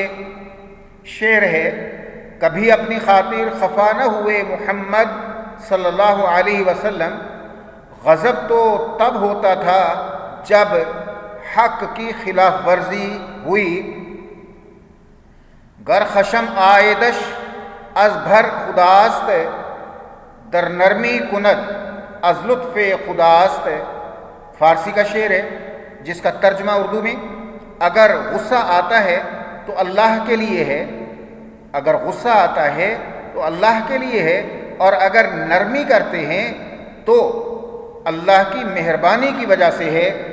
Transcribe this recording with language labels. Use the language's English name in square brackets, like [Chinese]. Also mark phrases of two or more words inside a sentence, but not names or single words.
[Urdu] شعر ہے، کبھی اپنی خاطر خفا نہ ہوئے محمد صلی اللہ علیہ وسلم، غضب تو تب ہوتا تھا جب حق کی خلاف ورزی ہوئی، [Persian] گر خشم آئیدش از بھر خداست، در نرمی کند از لطف خداست۔ [Urdu] فارسی کا شعر ہے جس کا ترجمہ اردو میں، اگر غصہ آتا ہے تو اللہ کے لیے ہے، اگر غصہ آتا ہے تو اللہ کے لیے ہے، اور اگر نرمی کرتے ہیں تو اللہ کی مہربانی کی وجہ سے ہے۔